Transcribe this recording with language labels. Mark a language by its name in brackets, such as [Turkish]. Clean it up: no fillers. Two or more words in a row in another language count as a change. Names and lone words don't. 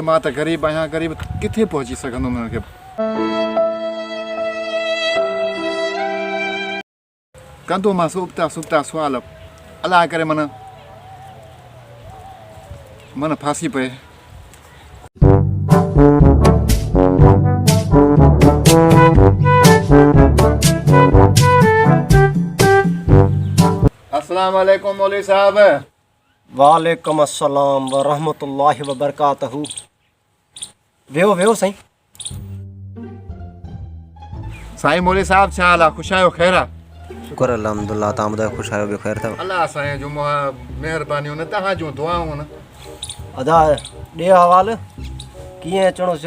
[Sindhi] मां त ग़रीब आहियां, ग़रीब किथे पहुची सघंदुमि हुनखे। कंदो मां सुबता सुबता सुवाल, अलाह करे मन फांसी पए। [Arabic] السلام عليكم [Sindhi] मौलवी साहब। [Arabic] وعليكم السلام ورحمة الله وبركاته. [Sindhi] वेहो वेहो साईं। साईं मौलवी साहब छा हाल आहे? ख़ुशि आहियो? ख़ैर आहे? शुक्र अल्हम्दुलिल्लाह। तव्हां ॿुधायो ख़ुशि आहियो? ॿियो ख़ैर अथव? अलाह साईं जो महिरबानियूं न, तव्हां जूं दुआऊं न। अदा ॾे हवालु कीअं अचिणो थियो?